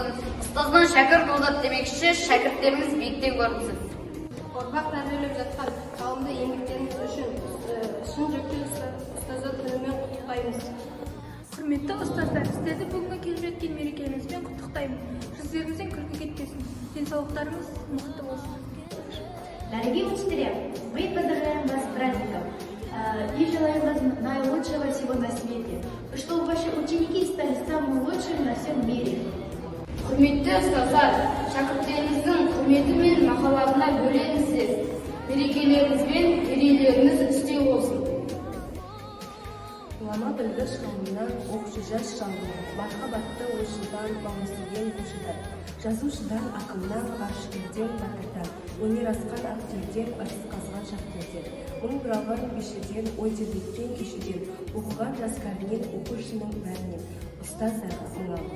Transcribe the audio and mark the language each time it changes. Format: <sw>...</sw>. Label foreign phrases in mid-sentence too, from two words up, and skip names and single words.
<kk>Ұстаздан шәкірт болдық демекші, шәкірттеріңіз биікте көрінсін. Ұрпақ тәрбиелеп жатқан қауымды еңбектеріңіз үшін шын жүректен ұстаздар күнімен құттықтаймыз. Құрметті ұстаздар, сіздерді бүгінгі келіп жеткен мерекелеріңізбен құттықтаймын. Жүздеріңізден күлкі кетпесін, денсаулықтарыңыз мықты болсын.</kk> <ru>Дорогие учителя, мы поздравляем вас с праздником и желаем вас наилучшего всего на свете, чтобы ваши ученики стали самыми лучшими на всем мире.</ru> <kk>Құрметті ұстаздар, шәкірттеріңіздің құрметі мен махаббатына бөленсіз. Мерекелеріңіз бен мерейлеріңіз үстем болсын. Ғұлама білгіш қауымнан оқшы жас жалындар, мархабатты ойшылдан бағындырген көшідар, жазушыдан ақыннан ғарышкерден бақырдан, өнер асқан актерден ырыс қазған шахтерден, мың бұралған бишіден, ой тербеткен кешіден, оқыған жас кәрінен, оқушының бәрінен, ұстаздарға мың алғыс.</kk>